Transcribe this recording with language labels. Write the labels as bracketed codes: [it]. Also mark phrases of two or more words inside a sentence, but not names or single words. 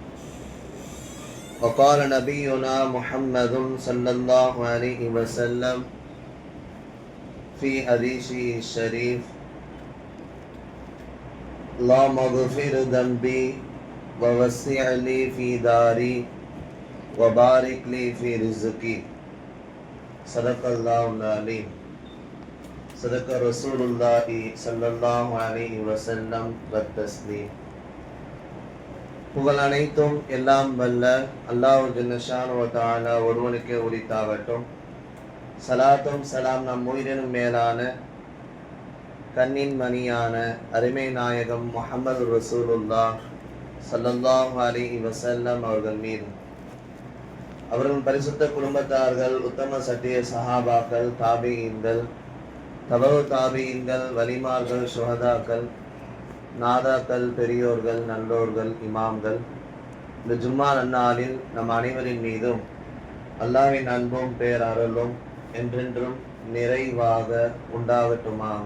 [ar] وقال نبينا محمد صلى الله عليه وسلم في حديثه الشريف اللهم اغفر ذنبي ووسع لي في داري وبارك لي في رزقي صدق الله العظيم. صدق رسول الله صلى الله عليه وسلم والتسليم. [ta] புகழ் அனைத்தும் எல்லாம் வல்ல அல்லாஹ் [ar] جل شأنه وتعالى [ta] ஒருவனுக்கே உரித்தாகட்டும். சலாத்தும் சலாம் நம் உயிரினும் மேலான கண்ணின் மணியான அருமை நாயகம் முஹம்மது [ar] رسول الله صلى الله عليه وسلم [ta] அவர்கள் மீது, அவர்கள் பரிசுத்த குடும்பத்தார்கள், உத்தம சத்திய சஹாபாக்கள், தாபிஈன்கள், தபவு தாபிஈன்கள், வலிமார்கள், சுஹதாக்கள், நாதாக்கள், பெரியோர்கள், நல்லோர்கள், இமாம்கள், இந்த ஜும்மா நன்னாளில் நம் அனைவரின் மீதும் அல்லாஹ்வின் அன்பும் பேரருளும் என்றென்றும் நிறைவாக உண்டாகட்டுமாக.